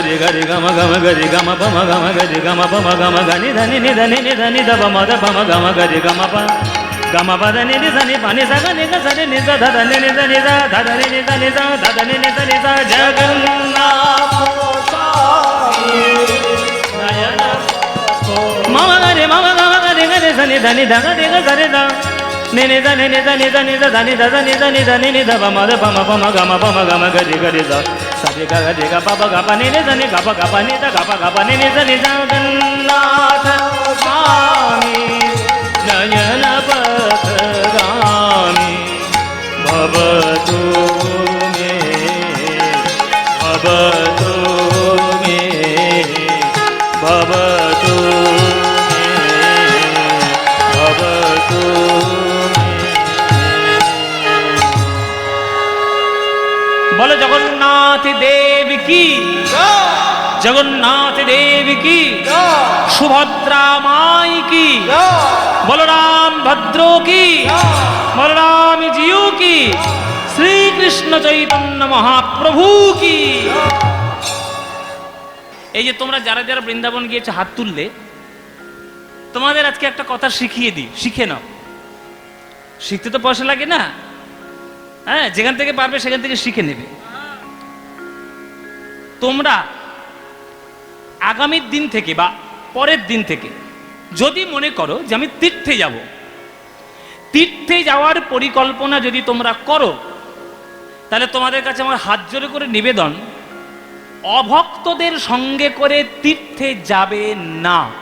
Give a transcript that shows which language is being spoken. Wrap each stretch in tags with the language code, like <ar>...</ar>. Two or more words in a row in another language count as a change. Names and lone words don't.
<sa>gari gama gama gari gama pa ma gama gari gama pa ma gama gani dhani ni dhani ni dhani da pa ma da pa ma gama gari gama pa da ni dhani pa ni sa ga ni ga sa ni sa da da ni ni da ni sa da da ni ni da ni sa da da ni ni da ni sa Jagannath mama gari gari sa ni dhani da ga ni ga sa ni da ni ni da ni ni da ni da ni da da ni da da ni da ni da ni ni da pa ma gama gari gari sa sa re ga ga re ga pa pa ni ni da ni ga pa ni da ga pa ni ni da ni जगन्नाथ स्वामी नयन पथगामी भवतु मे भवतु मे भवतु मे भवतु बोलो</sa> <hi>जगन्नाथ देव की जगन्नाथ देव की सुभद्रा माई की बलराम भद्रो की बलराम जीव की श्री कृष्ण चैतन्य महाप्रभु की</hi> <bn>এই যে তোমরা যারা যারা বৃন্দাবন গিয়েছো হাত তুললে তোমাদের আজকে একটা কথা শিখিয়ে দিই শিখে নাও শিখতে তো পয়সা লাগে না হ্যাঁ যেখান থেকে পারবে সেখান থেকে শিখে নেবে তোমরা আগামীর দিন থেকে বা পরের দিন থেকে যদি মনে করো যে আমি তীর্থে যাব তীর্থে যাওয়ার পরিকল্পনা যদি তোমরা করো তাহলে তোমাদের কাছে আমার হাত জোড়ে করে নিবেদন অভক্তদের সঙ্গে করে তীর্থে যাবে না</bn>